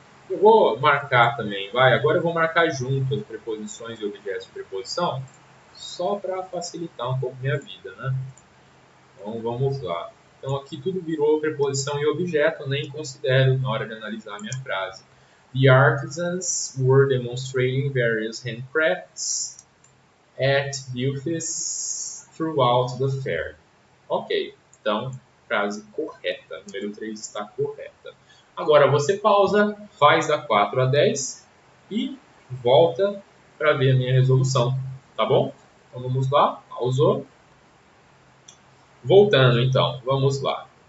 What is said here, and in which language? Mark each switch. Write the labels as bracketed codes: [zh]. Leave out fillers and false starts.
[pt] Eu vou marcar também, vai. Agora eu vou marcar junto as preposições e objetos de preposição, só para facilitar um pouco minha vida, né? Então vamos lá. Então aqui tudo virou preposição e objeto, nem considero na hora de analisar a minha frase. [en] The artisans were demonstrating various handcrafts at booths throughout the fair. [pt] Ok, então frase correta, número 3 está correta. Agora você pausa, faz da 4 a 10 e volta para ver a minha resolução, tá bom? Então vamos lá, pausou. Voltando então, vamos lá.